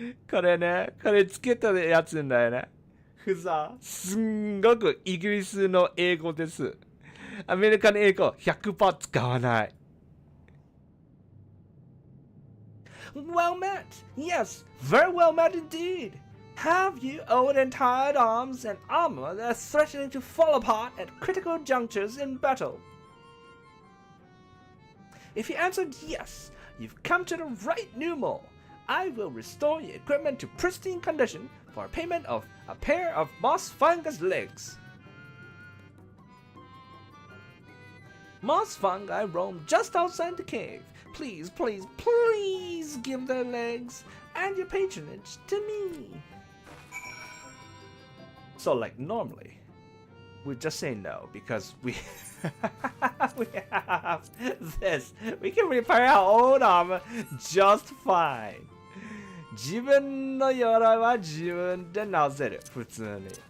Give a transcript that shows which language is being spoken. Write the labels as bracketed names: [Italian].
[Japanese] これね、これつけたやつんだよね。 [English] huzzah。 [Japanese] すんごくイギリスの英語です。アメリカの英語 100% 使わない。 [English] Well met! Yes, very well met indeed! Have you old and tired arms and armor that are threatening to fall apart at critical junctures in battle? If you answered yes, you've come to the right numeral. I will restore your equipment to pristine condition for a payment of a pair of moss fungus legs. Moss fungi roam just outside the cave. Please, please, please give their legs and your patronage to me. So like normally, we just say no because we we have this. We can repair our own armor just fine. [Japanese] 自分の鎧は自分で直せる。普通に。